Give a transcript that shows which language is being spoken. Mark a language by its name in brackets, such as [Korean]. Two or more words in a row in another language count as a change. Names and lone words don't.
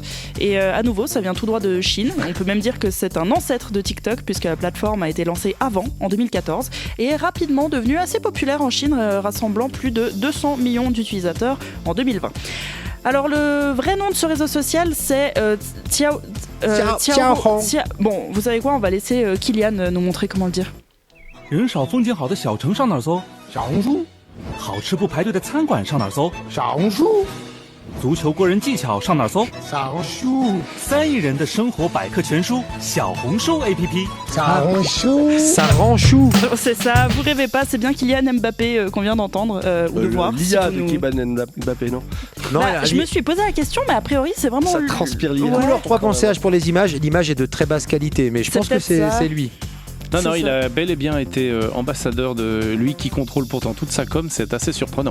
[French] Et à nouveau, ça vient tout droit de Chine. On peut même dire que c'est un ancêtre de TikTok puisque la plateforme a été lancée avant, en 2014, et est rapidement devenue assez populaire en Chine, rassemblant plus de 200 millions d'utilisateurs en 2020. Alors le vrai nom de ce réseau social c'est Bon, vous savez quoi, on va laisser Kylian nous montrer comment le dire. [Chinese] 人少风景好的小城上哪儿搜？小红书。好吃不排队的餐馆上哪儿搜？小红书。足球过人技巧上哪儿搜？小红书。 3亿人的生活百科全书小红书 APP。小红书。 [French] Ça rend chou. C'est ça, vous rêvez pas, c'est bien Kylian Mbappé qu'on vient d'entendre ou de voir. L'IA de Kylian Mbappé, non? Non, je me suis posé la question, mais a priori c'est vraiment... Ça transpire l'IA. Couleur 3 CH pour les images. L'image est de très basse qualité, mais je pense que c'est lui. Non, il a bel et bien été ambassadeur de lui qui contrôle pourtant toute sa com, c'est assez surprenant.